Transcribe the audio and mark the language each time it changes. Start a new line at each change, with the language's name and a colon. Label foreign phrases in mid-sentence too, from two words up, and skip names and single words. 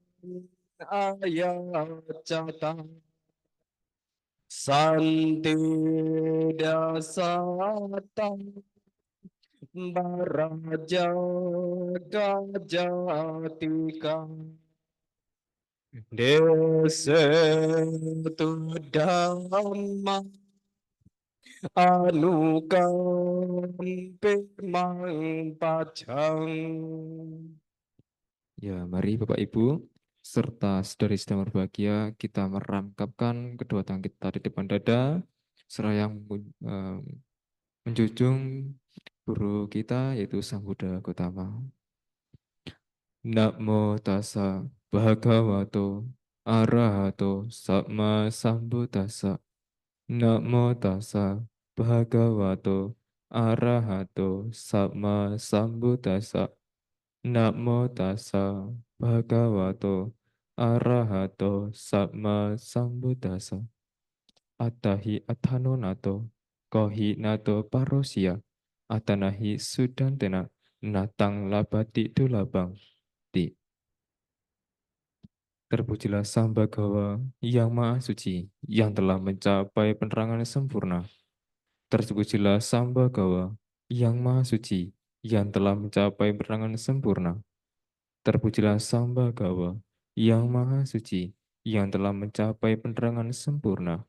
Pali: Ayacata Santi Dasata Baraja Gajatika Desetu Dhamma Anukampi Mangpacang.
Indonesian: Ya, mari Bapak Ibu serta saudari-saudari berbahagia kita merangkapkan kedua tangan kita di depan dada seraya menjunjung guru kita yaitu Sang Buddha Gautama.
Pali: Namo tassa bhagavato arahato sama sambuddhassa. Namo tassa bhagavato arahato sama sambuddhassa. Namo tassa bhagavato arahato sama sambuddhassa. Atahi atano nato kohi nato parosia atanahi sudantena natang labati dulabang.
Indonesian: Terpujilah Sang Bhagawa yang Maha Suci, yang telah mencapai penerangan sempurna. Terpujilah Sang Bhagawa yang Maha Suci, yang telah mencapai penerangan sempurna. Terpujilah Sang Bhagawa yang Maha Suci, yang telah mencapai penerangan sempurna.